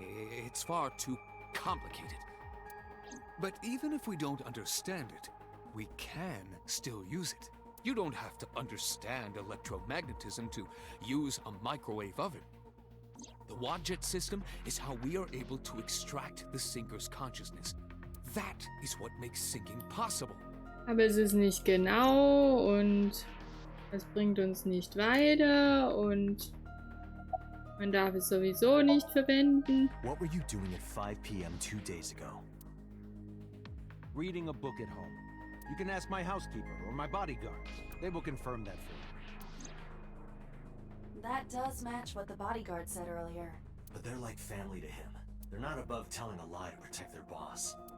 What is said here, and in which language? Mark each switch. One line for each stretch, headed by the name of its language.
English: It's far too complicated. But even if we don't understand it, we can still use it. You don't have to understand electromagnetism to use a microwave oven. The Wadjet system is how we are able to extract the syncer's consciousness. That is what makes syncing possible.
German: Aber es ist nicht genau und Das bringt uns nicht weiter und man darf es sowieso nicht verwenden.
English: What were you doing at 5 p.m. 2 days ago? Reading a book at home. You can ask my housekeeper or my bodyguards. They will confirm that for you. That does match what the bodyguard said earlier. But they're like family to him. They're not above telling a lie to protect their boss.